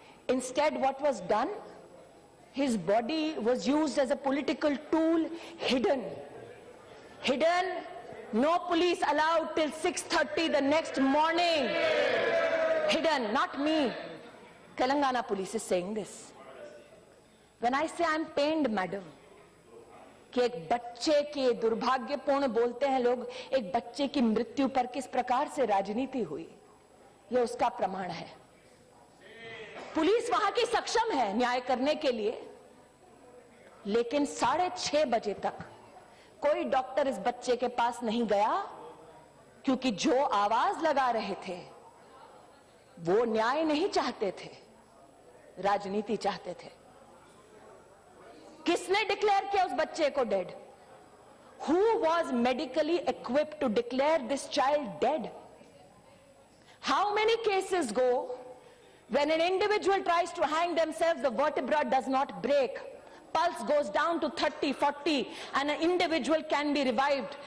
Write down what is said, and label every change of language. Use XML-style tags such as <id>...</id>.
<en>Instead, what was done? His body was used as a political tool, hidden. Hidden, no police allowed till 6:30 the next morning. Hidden, not me. Telangana police is saying this. When I say I'm pained, madam,</en> <hi>कि एक बच्चे के दुर्भाग्यपूर्ण बोलते हैं लोग, एक बच्चे की मृत्यु पर किस प्रकार से राजनीति हुई, यह उसका प्रमाण है। पुलिस वहां की सक्षम है न्याय करने के लिए, लेकिन 6:30 बजे तक कोई डॉक्टर इस बच्चे के पास नहीं गया, क्योंकि जो आवाज लगा रहे थे वो न्याय नहीं चाहते थे, राजनीति चाहते थे। किसने डिक्लेयर किया उस बच्चे को dead?</hi> <en>Who was medically equipped to declare this child dead? How many cases go when an individual tries to hang themselves, the vertebra does not break, pulse goes down to 30, 40, and an individual can be revived.</en>